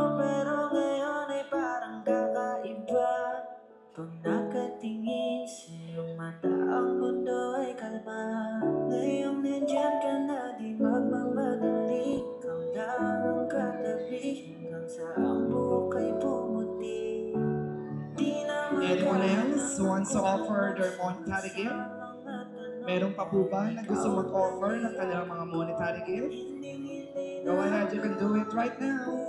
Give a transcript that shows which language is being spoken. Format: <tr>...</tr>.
<tl>Pero ngayon ay parang kakaiba. Pag nakatingin sa iyong mata, ang mundo ay kalma. Ngayong nandyan ka na, di magmamadali. Ikaw lang ang katabi hanggang sa ang buhok ay pumuti. Di na</tl> <en>Anyone else wants to offer their monetary gift?</en> <tl>Meron pa po ba na gusto mag-offer ng kanilang mga monetary gift?</tl> <en>Go ahead, you can do it right now.</en>